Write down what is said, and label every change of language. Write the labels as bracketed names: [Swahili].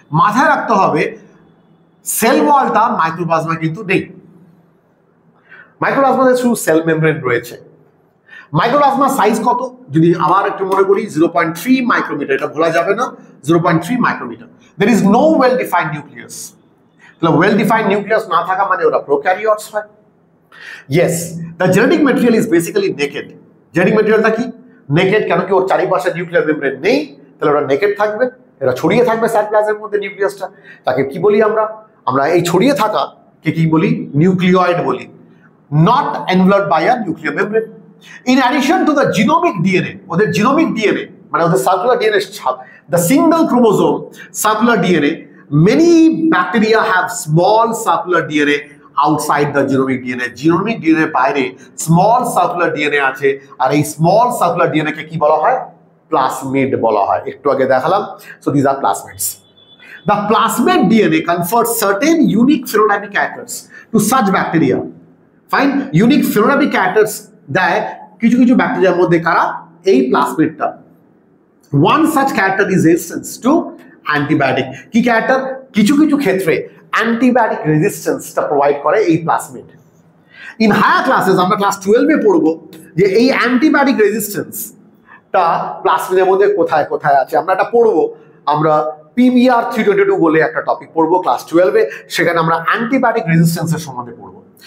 [Bangla] মাথায় রাখতে হবে সেল ওয়ালটা মাইক্রোপ্লাজমা কিন্তু নেই। মাইক্রোপ্লাজমাতে শুধু সেল মেমব্রেন রয়েছে। মাইক্রোপ্লাজমা সাইজ কত? যদি আবার একটু মনে করি 0.3 মাইক্রোমিটার, এটা ভোলা যাবে না, 0.3 micrometer. [English] There is no well defined nucleus. [Bangla] তাহলে well defined nucleus না থাকা মানে ওরা প্রোক্যারিওটস হয়। [English] Yes, the genetic material is basically naked. [Bangla] Genetic ম্যাটেরিয়ালটা কি? নেকেড, কেন কি ওর চারিপাশে নিউক্লিয়ার মেমব্রেন নেই, তাহলে ওরা নেকেড থাকবে, এরা ছড়িয়ে থাকবে সাইটোপ্লাজমের মধ্যে নিউক্লিয়াসটা। তাকে কি বলি আমরা? আমরা এই ছড়িয়ে থাকা কে কি বলি? নিউক্লিয়েড বলি, [English] Not enveloped by a nuclear membrane. In addition to the genomic DNA, ওদের genomic DNA মানে ওদের circular DNA, the single chromosome circular DNA, many bacteria have small circular DNA outside the genomic DNA. [Bangla] Genomic DNA বাইরে small circular DNA আছে, আর এই small circular DNA কে কি বলা হয়? Plasmid বলা হয়। একটু আগে দেখালাম। [English] So these are plasmids. The plasmid DNA confers certain unique phenotypic characters to such bacteria. [Bangla] Fine, unique phenotypic characters দেয় কিছু কিছু ব্যাকটেরিয়ার মধ্যে, কারা? এই প্লাসমিডটা। [English] One such character is resistance to antibiotic. [Bangla] কি ক্যারেক্টার? কিছু কিছু ক্ষেত্রে অ্যান্টিবায়োটিক রেজিস্ট্যান্সটা প্রোভাইড করে এই প্লাসমিড। [English] in higher classes [Bangla] আমরা ক্লাস 12-এ পড়বো যে এই অ্যান্টিবায়োটিক রেজিস্ট্যান্সটা প্লাসমিডের মধ্যে কোথায় কোথায় আছে, আমরা এটা পড়বো। আমরা PBR 322 বলে একটা টপিক পড়বো ক্লাস 12-এ, সেখানে আমরা অ্যান্টিবায়োটিক রেজিস্ট্যান্সের সম্বন্ধে পড়বো।